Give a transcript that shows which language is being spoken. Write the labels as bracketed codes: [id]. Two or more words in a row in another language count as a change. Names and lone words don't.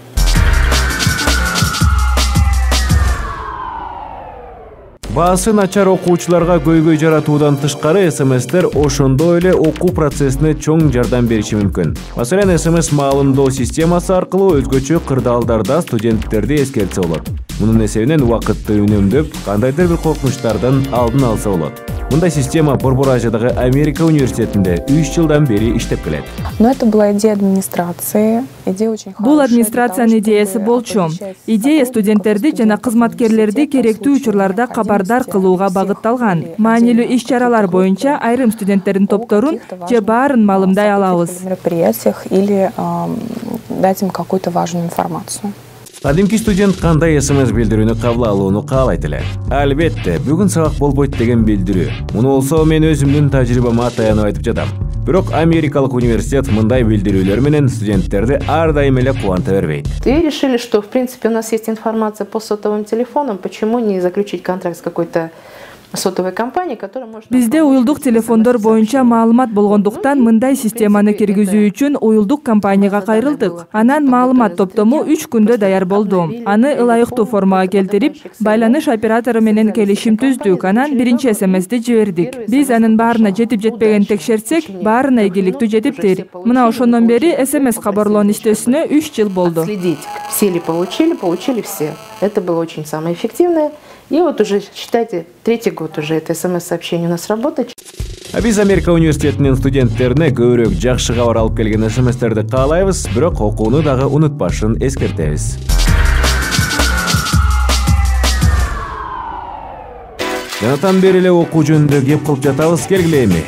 [ky] Баасы начар окуучуларга көйгөй жаратуудан тышкары SMS-тер ошондой эле окуу процессине чоң жардам бериши мүмкүн. Маселен, SMS маалымдоо системасы аркылуу өзгөчө кырдаалдарда студенттерди эскертсе болот. Мунун эсебинен убакытты үнөмдөп, кандайдыр бир коркунучтардан алдын алса болот. Мындай система Борбор Азиядагы Америка университетинде 3 жылдан бери иштеп келет. [ru] Но это была идея администрации. Идея очень хорошая. [ky] Бул администрациянын идеясы болчу. Идея студенттерди жана кызматкерлерди керектүү учурларда кабардар кылууга багытталган. Маанилүү иш-чаралар боюнча айрым студенттердин топторун же баарын маалымдай алабыз. [ru] В мероприятиях или дать им какую-то важную информацию. [ky] Кадимки студент кандай СМС билдирүүнү кабыл алууну каалайт эле. Албетте, бүгүн сабак болбойт деген билдирүү. Муну болсо мен өзүмдүн тажрыйбама таянып айтып жатам. Бирок Америкалык университет мындай билдирүүлөр менен студенттерди ар дайым эле кубанта бербейт. [ru] И решили, что в принципе у нас есть информация по сотовым телефонам, почему не заключить контракт с какой-то сотовой компанией, которая может... [ky] Бизде уюлдук телефондор боюнча маалымат болгондуктан мындай системаны киргизүү үчүн уюлдук компанияга кайрылдык. Анан маалымат топтому 3 күндө даяр болду. Аны ылайыктуу формага келтирип, байланыш оператору менен келишим түздүк. Анан биринчи СМСти жибердик. Биз анын баарына жетип жетпеген текшерсек, баарына ийгиликтүү жетиптир. Мына ошондон бери СМС кабарлоонун иштөөсүнө 3 жыл болду. [ru] Следить, все ли получили все. Это было очень самое эффективное. И вот уже, считайте, 3-й год уже это СМС-сообщение у нас работает. [ky] Биз Америка университетинин студенттерине көбүрөөк жакшы кабар алып келген СМСтерди каалайбыз, бирок окууну дагы унутпашын эскертебиз. Жанатан бери эле окуу жөнүндө кеп кылып жатабыз, келгиле эми.